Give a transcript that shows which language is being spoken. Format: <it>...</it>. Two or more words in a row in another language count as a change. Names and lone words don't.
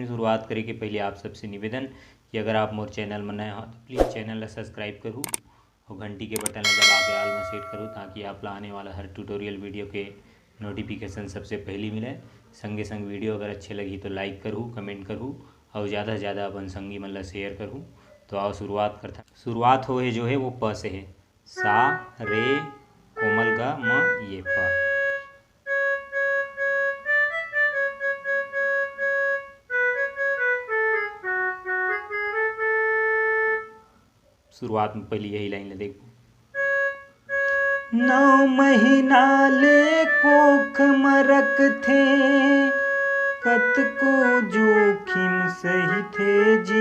<hne>शुरुआत करे के पहले आप सबसे निवेदन कि अगर आप मोर चैनल में नए हो तो प्लीज़ चैनल ला सब्सक्राइब करूँ और घंटी के बटन ला दबा के आल में सेट करूँ, ताकि आप ला आने वाला हर</hne> <en>tutorial video</en> <hne>के नोटिफिकेशन सबसे पहले मिले। संगे संग वीडियो अगर अच्छे लगी तो लाइक करूँ, कमेंट करूँ और ज़्यादा से ज़्यादा अपन संगी मन ला शेयर करूँ। तो आओ शुरुआत करता। शुरुआत हो है जो है वो प से है। सा रे कोमल ग म ये प। शुरुआत में पहली यही लाइन ले देखो। 9 महीना ले कोख में रखथे कतको जोखिम सही थे जी।</hne>